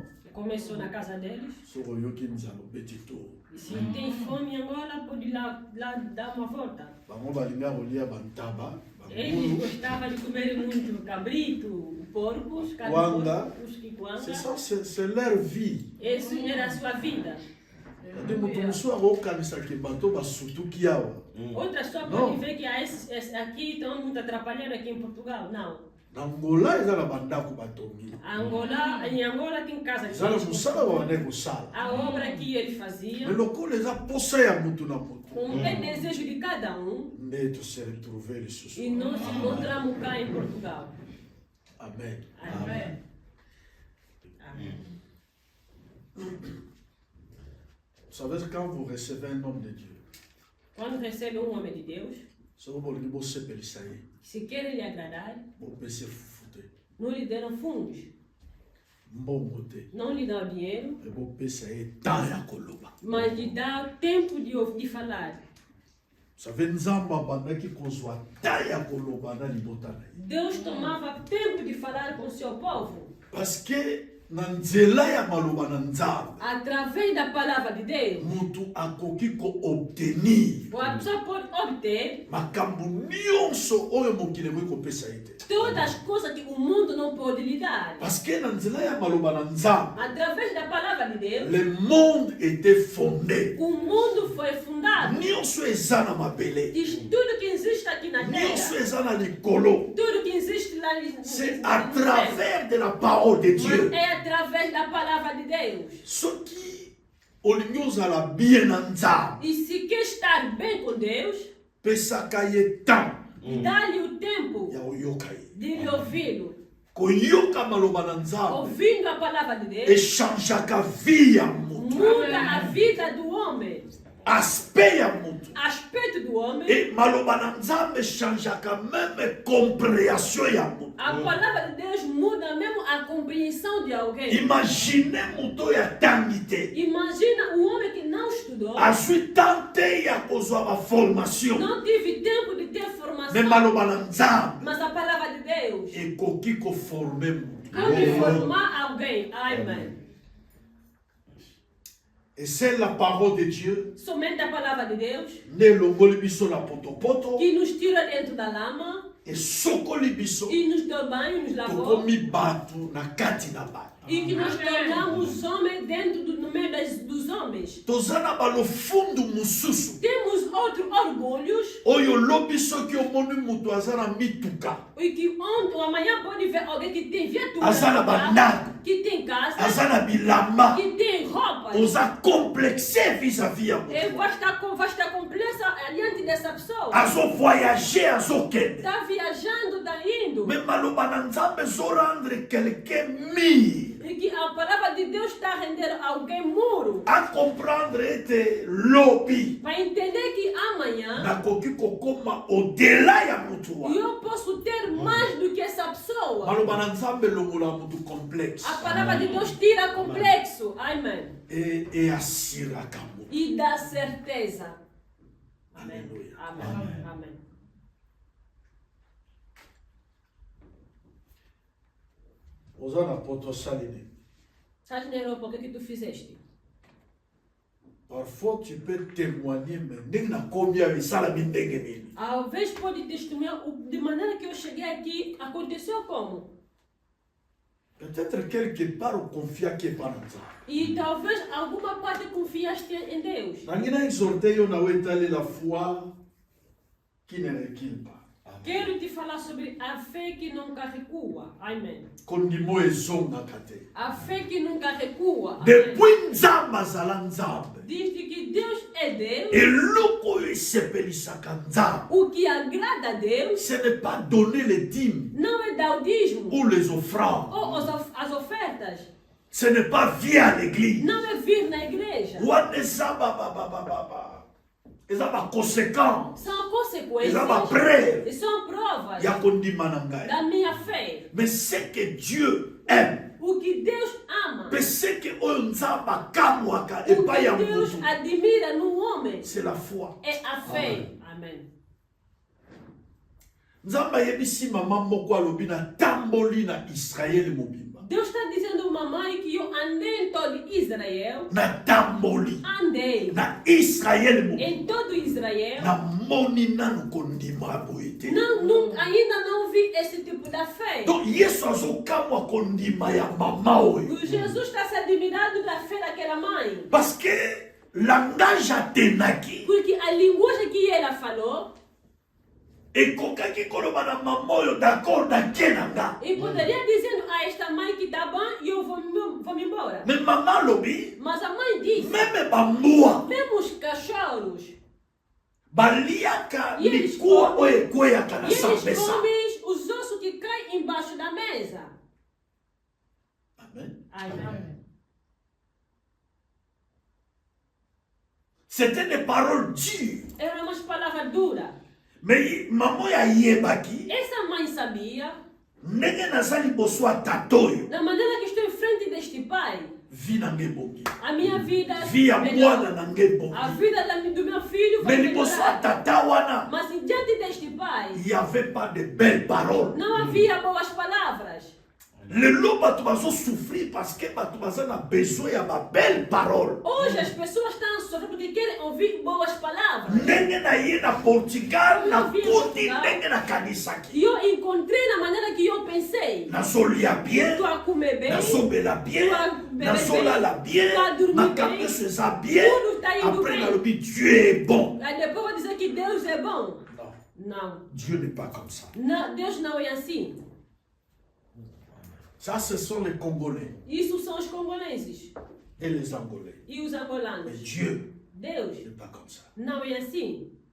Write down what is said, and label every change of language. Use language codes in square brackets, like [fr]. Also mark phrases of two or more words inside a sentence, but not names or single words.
[pt] Começou na casa deles. [ln] Soko yoki nzalo beti to. [pt] E se tem fome em Angola, pode ir lá dar uma volta. [ln] Bango balinga kolia bantaba, [pt] Eles gostavam de comer muito cabrito, porcos, carne de [ln] Wanga. [pt] porcos, [ln] kikwanga. [fr] C'est ça, c'est leur vie. [pt] Isso era a sua vida. [ln] Nde moto mosusu akokanisaka bato basutuki awa. [pt] Outras pessoas Não. podem ver que aqui estão muito atrapalhando aqui em Portugal. Não. [ln] Na Angola eza na bandako batongi. [pt] Em Angola tem casa de [ln] Eza na mosala babandaki kosala. [pt] a obra que eles faziam, [ln] Me lokola eza posa ya motu na motu. [pt] com o desejo de cada [ln] Nde tose retrouver lisusu. [pt] e nós nos encontramos cá em Portugal. Amen. Amém. Amém. [fr] Vous savez, quand vous recevez un homme de Dieu, [pt] Quando recebe homem de Deus, [fr] se vous voulez [ln] bosepelisa ye, [pt] se quer lhe agradar, [ln] bopese fufu te, [pt] não lhe deram fundos, [ln] mbongo te, [pt] não lhe dão dinheiro, [ln] e bopesa ye temps ya koloba. [pt] mas lhe dá tempo de falar. [fr] Vous savez, [ln] Nzambe abandaki kozwa temps ya koloba na libota na ye. [pt] Deus tomava tempo de falar com o seu povo. [fr] Parce que [ln] na nzela ya maloba na Nzambe, [pt] Através da palavra de Deus, [ln] mutu akoki ko-obtenir [pt] a pessoa pode obter [ln] makambo nyonso oyo mokili ekoki kopesa ye te. [pt] todas as coisas que o mundo não pode lhe dar. [fr] Parce que [ln] na nzela ya maloba na Nzambe, [pt] Através da palavra de Deus, [fr] le monde était fondé. [pt] o mundo foi fundado. [ln] Nyonso eza na mabele, [pt] Diz tudo que existe aqui na [ln] nyonso [pt] terra, [ln] eza na likolo. [pt] tudo que existe lá [fr] C'est à travers de la parole de Dieu. [pt] é através da palavra de Deus. [ln] Soki olingi ozala bien na Nzambe, [pt] E se quer estar bem com Deus, [ln] pesaka ye temps [pt] dá-lhe o tempo [ln] ya koyoka ye. [pt] de lhe ouvi-lo. [ln] Koyoka maloba na Nzambe [pt] Ouvindo a palavra de Deus, [ln] echangeaka vie ya moto, [pt] muda a vida do homem, [ln] aspect ya moto. [pt] aspecto do homem. [ln] Et maloba na Nzambe echangeaka [fr] même compréhension [ln] ya moto. [pt] A palavra de Deus muda mesmo a compreensão de alguém. [ln] Imagine moto oyo atangi te, [pt] Imagina o homem que não estudou, [ln] azwi temps te ya kozwa baformation, [pt] não teve tempo de ter [ln] me [pt] formação, [ln] maloba na Nzambe [pt] mas a palavra de Deus [ln] ekoki koforme moto. [pt] pode formar alguém. Amém. [fr] Et c'est la parole de Dieu [pt] Somente a palavra de Deus [ln] nde elongoli biso na potopoto [pt] que nos tira dentro da lama [ln] esokoli biso [pt] e nos deu banho, nos lavou [ln] tokomi bato na kati na bato. [pt] e que nos tornamos homens dentro no meio dos homens. [ln] Toza na balofundu mosusu [pt] Temos outros orgulhos [ln] oyo lobi soki omoni moto aza na mituka, [pt] e que ontem, amanhã pode ver alguém que tem viatura, [ln] aza na bandako, [pt] que tem casa, [ln] aza na bilamba, [pt] que tem roupas. [ln] oza [fr] complexe vis-à-vis [ln] ya [pt] Ele [ln] moto. [pt] vai estar complexa diante dessa pessoa. [ln] Azo voyager, azokende. [pt] Está viajando, está indo. [ln] Me maloba na Nzambe ezorendre quelqu'un mire, [pt] E que a palavra de Deus está a render alguém muro. [ln] a comprendre ete lobi [pt] Para entender que amanhã [ln] nakoki kokoma au-delà ya motu wana. [pt] eu posso ter mais do que essa pessoa. [ln] Maloba na Nzambe elongola motu complexe [pt] A palavra de Deus tira complexo. Amém. [ln] e asiraka motu. [pt] E dá certeza. Amém. Aleluia. Amém. Amém. [ln] Oza na poto osali nini? [pt] Sabe na Europa o que tu fizeste? [fr] Parfois tu peux témoigner, [ln] mais ndenge nakomi awa esalami ndenge nini? [pt] Talvez pode testemunhar de maneira que eu cheguei aqui aconteceu como? [fr] Peut-être quelque part [ln] okonfiaki epa na Nzambe. [pt] E talvez alguma parte confiaste em Deus. [ln] Nangi na exhorte yo na wetali [fr] la foi qui ne recule pas. [pt] Quero te falar sobre a fé que nunca recua. Amém. [ln] Kondimo ezongaka te. [pt] A fé que nunca recua. Amém. [ln] Depuis Nzambe azala Nzambe, [pt] Desde que Deus é Deus, [ln] eloko oyo esepelisaka Nzambe, [pt] o que agrada a Deus [fr] ce n'est pas donner les dîmes [pt] não é daudismo [fr] ou les offrandes. [pt] ou as ofertas. [fr] Ce n'est pas via l'église. [pt] Não é vir na igreja. [ln] Wana eza eza baconséquence [pt] São consequências [ln] eza bapreuve [pt] e são provas [ln] ya kondima na ngai. [pt] da minha fé. [fr] Mais ce que Dieu aime, [pt] O que Deus ama, [ln] mpe [fr] ce que [ln] oyo Nzambe akamwaka [pt] o [ln] epai ya [pt] que Deus [ln] motu, [pt] admira no homem [fr] c'est la foi. [pt] é a fé. Amém. [ln] Nzambe ayebisi mama moko alobi natamboli na Israele mobimba. [pt] Deus está dizendo, mamãe, que eu andei em todo Israel. [ln] Natamboli [pt] Andei [ln] na Israele mobimba. [pt] em todo Israel. [ln] Namoni nanu kondima boye te. [pt] Não, nunca, vi esse tipo de fé. [ln] Donc Yesu azokamwa kondima ya mama oyo. [pt] Jesus está se admirando da fé daquela mãe. [ln] Parce que langage atenaki. [pt] Porque a linguagem que ela falou. [ln] Ekokaki koloba na mama oyo d'accord nakie na nga. [pt] E poderia dizer a esta mãe que tá bom e eu vou me embora. [ln] Mais maman lobi. [pt] Mas a mãe disse. [ln] Même bambua. [pt] Mesmo os cachorros. [ln] Baliaka likuwa oyo ekweyaka na [pt] eles [ln] sambesa. [pt] comem os ossos que caem embaixo da mesa. Amen. Amen. [fr] C'était des paroles dures. [pt] Eram umas palavras duras. [ln] Mais maman ya yebaki. [pt] Essa mãe sabia. [ln] Ndenge nazali liboso ya tata oyo. [pt] Da maneira que estou em frente deste pai. [ln] Vi na ngai bongi. [pt] A minha vida. [ln] Vi ya mwana na ngai bongi. [pt] A vida do meu filho vai [ln] Mais liboso ya tata wana. [pt] Mas diante deste pai. [fr] Il n'y avait pas de belles paroles. [pt] Não havia boas palavras. [ln] Lelo bato bazo souffrir parce que bato bazana besoin ya ba [fr] belle parole. [pt] Hoje as pessoas estão sofrendo porque querem ouvir boas palavras. [ln] Ndenge na ye na Portugal na kuti ndenge na kanisaki. [pt] E eu encontrei na maneira que eu pensei. [ln] Nazolia bien. [pt] Tu a comer bem. [ln] Nazobela bien. Nazolala bien. [pt] Ma cabeça [ln] eza bien. [fr] Après nalobi Dieu est bon. [pt] Aí depois vou dizer que Deus é bom. Não. [fr] Dieu n'est pas comme ça. [pt] Não, Deus não é assim. [fr] Ça, ce sont les Congolais. [pt] Isso são os congolenses. [fr] Et les Angolais. [pt] E os angolanos. [fr] Mais Dieu [pt] Deus [fr] n'est pas comme ça. [pt] não é assim.